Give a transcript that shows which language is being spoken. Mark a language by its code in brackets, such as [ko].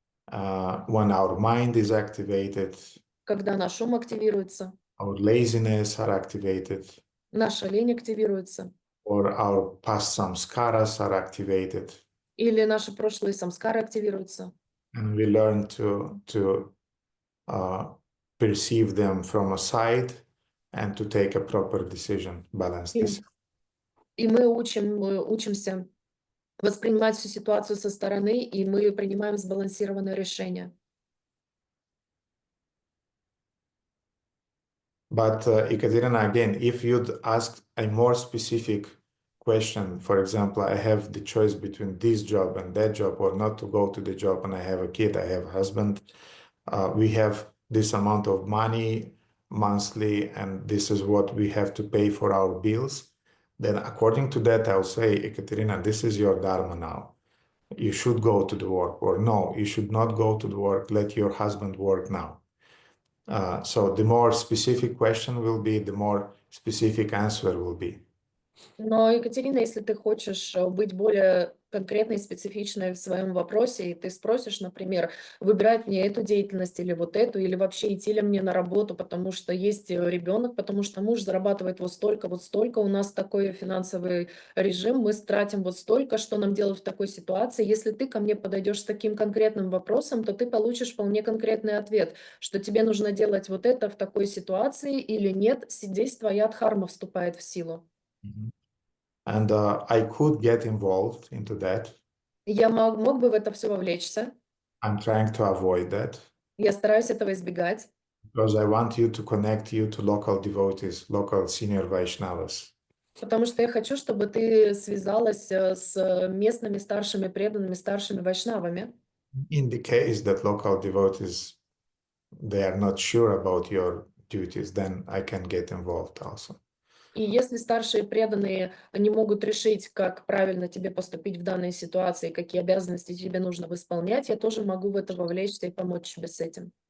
[en] When our mind is activated, [ru] когда наш ум активируется, [en] our laziness are activated, [ru] наша лень активируется, [en] or our past samskaras are activated. [ru] или наши прошлые самскары активируются. [en] And we learn to perceive them from a side and to take a proper decision, balanced decision. [ru] И мы учимся воспринимать всю ситуацию со стороны, и мы принимаем сбалансированное решение. [en] But Ekaterina, again, if you'd ask a more specific question, for example, I have the choice between this job and that job, or not to go to the job, and I have a kid, I have a husband, we have this amount of money monthly, and this is what we have to pay for our bills, then according to that, I'll say, Ekaterina, this is your dharma now. You should go to the work, or no, you should not go to the work, let your husband work now. So the more specific question will be, the more specific answer will be. [ru] Но, Екатерина, если ты хочешь быть более конкретной и специфичной в своем вопросе, и ты спросишь, например, выбирать мне эту деятельность или вот эту, или вообще идти ли мне на работу, потому что есть ребенок, потому что муж зарабатывает вот столько, у нас такой финансовый режим, мы тратим вот столько, что нам делать в такой ситуации. Если ты ко мне подойдешь с таким конкретным вопросом, то ты получишь вполне конкретный ответ, что тебе нужно делать вот это в такой ситуации или нет, здесь твоя дхарма вступает в силу. [en] And I could get involved into that. [ru] Я мог бы в это все вовлечься. [en] I'm trying to avoid that [ru] Я стараюсь этого избегать, [en] because I want you to connect you to local devotees, local senior Vaishnavas. [ru] потому что я хочу, чтобы ты связалась с местными старшими преданными, старшими вайшнавами. [en] In the case that local devotees, they are not sure about your duties, then I can get involved also. [ru] И если старшие преданные не могут решить, как правильно тебе поступить в данной ситуации, какие обязанности тебе нужно исполнять, я тоже могу в это вовлечься и помочь тебе с этим.